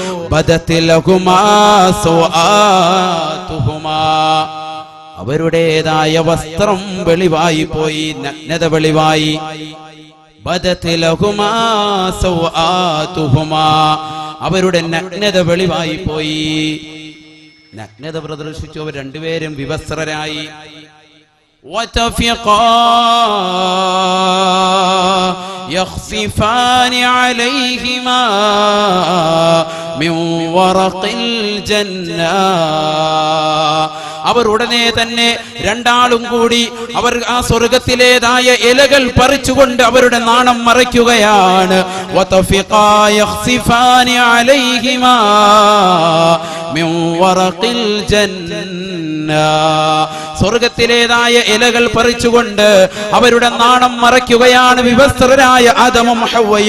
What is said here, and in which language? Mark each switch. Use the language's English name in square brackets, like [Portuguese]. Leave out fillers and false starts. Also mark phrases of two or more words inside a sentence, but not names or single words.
[Malayalam] അവരുടേതായ വസ്ത്രം വെളിവായി പോയി, നഗ്നത വെളിവായി. അവരുടെ നഗ്നത വെളിവായി പോയി. നഗ്നത പ്രദർശിച്ചു അവർ രണ്ടുപേരും വിവസ്ത്രരായി. [Arabic] يخصفان عليهما من ورق الجنة, [Malayalam] അവർ ഉടനെ തന്നെ രണ്ടാളും കൂടി അവർ ആ സ്വർഗത്തിലേതായ ഇലകൾ പറിച്ചുകൊണ്ട് അവരുടെ നാണം മറയ്ക്കുകയാണ്. [Arabic] وطفقا يخصفان عليهما من ورق الجنة, [Malayalam] സ്വർഗത്തിലേതായ ഇലകൾ പറിച്ചുകൊണ്ട് അവരുടെ നാണം മറയ്ക്കുകയാണ് വിവസ്ത്രരായ ആദമും ഹവ്വയും.